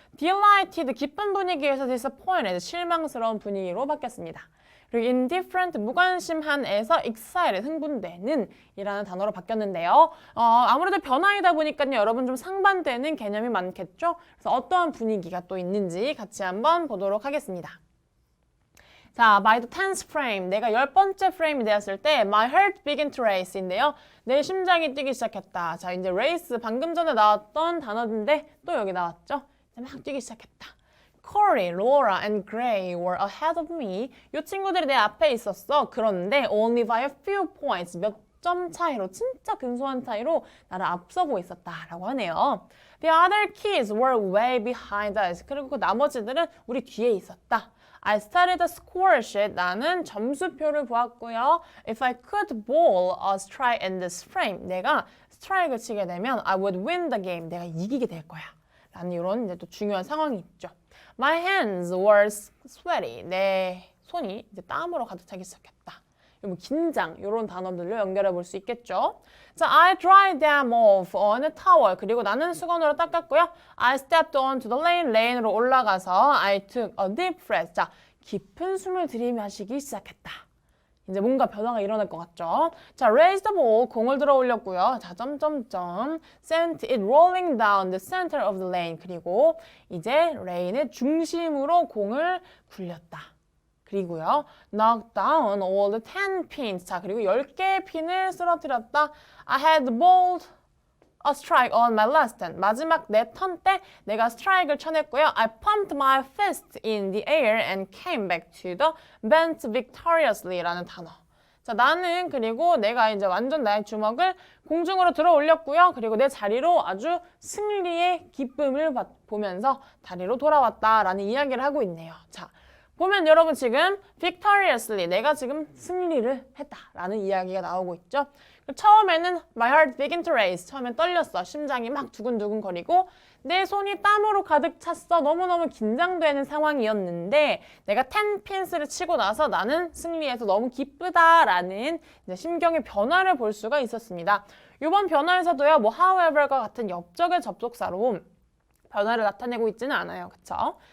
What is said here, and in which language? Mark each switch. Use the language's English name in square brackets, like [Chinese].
[Korean] delighted, 기쁜 분위기에서 disappointed, 실망스러운 분위기로 바뀌었습니다. 그리고 indifferent, 무관심한에서 excited, 흥분되는 이라는 단어로 바뀌었는데요. 아무래도 변화이다 보니까요. 여러분 좀 상반되는 개념이 많겠죠? 그래서 어떠한 분위기가 또 있는지 같이 한번 보도록 하겠습니다. [English] 자, by the 10th frame, [Korean] 내가 10번째 프레임이 되었을 때 [English] my heart began to race인데요. [Korean] 내 심장이 뛰기 시작했다. 자, 이제 race, 방금 전에 나왔던 단어인데 또 여기 나왔죠? 막 뛰기 시작했다. [English] Corey, Laura, and Gray were ahead of me. [Korean] 이 친구들이 내 앞에 있었어. 그런데 [English] only by a few points, [Korean] 몇 점 차이로, 진짜 근소한 차이로 나를 앞서고 있었다라고 하네요. [English] The other kids were way behind us. [Korean] 그리고 그 나머지들은 우리 뒤에 있었다. [English] I studied the score sheet. [Korean] 나는 점수표를 보았고요. [English] If I could bowl a strike in this frame. [Korean] 내가 스트라이크를 치게 되면 [English] I would win the game. [Korean] 내가 이기게 될 거야. 라는 이런 이제 또 중요한 상황이 있죠. [English] My hands were sweaty. [Korean] 내 손이 이제 땀으로 가득 차기 시작했다. 뭐 긴장 이런 단어들로 연결해 볼 수 있겠죠. [English] 자, I dried them off on a towel. [Korean] 그리고 나는 수건으로 닦았고요. [English] I stepped onto the lane. [Korean] 레인으로 올라가서 [English] I took a deep breath. [Korean] 자, 깊은 숨을 들이마시기 시작했다. 이제 뭔가 변화가 일어날 것 같죠? 자, [English] raise the ball. [Korean] 공을 들어 올렸고요. 자, 점점점. [English] sent it rolling down the center of the lane. [Korean] 그리고 이제 레인의 중심으로 공을 굴렸다. [English] 그리고요. knock down all the 10 pins. [Korean] 자, 그리고 10개의 핀을 쓰러뜨렸다. [English] I had bowled a strike on my last turn. [Korean] 마지막 내 턴 때 내가 스트라이크를 쳐냈고요. [English] I pumped my fist in the air and came back to the bench victoriously 라는 단어. [Korean] 자, 나는 그리고 내가 이제 완전 나의 주먹을 공중으로 들어 올렸고요. 그리고 내 자리로 아주 승리의 기쁨을 보면서 다리로 돌아왔다라는 이야기를 하고 있네요. 자, 보면 여러분 지금 victoriously 내가 지금 승리를 했다라는 이야기가 나오고 있죠. [English] 처음에는 my heart began to race. [Korean] 처음엔 떨렸어. 심장이 막 두근두근 거리고 내 손이 땀으로 가득 찼어. 너무너무 긴장되는 상황이었는데 내가 10 pins를 치고 나서 나는 승리해서 너무 기쁘다라는 이제 심경의 변화를 볼 수가 있었습니다. 이번 변화에서도요. 뭐 however과 같은 옆적의 접속사로 변화를 나타내고 있지는 않아요. 그쵸?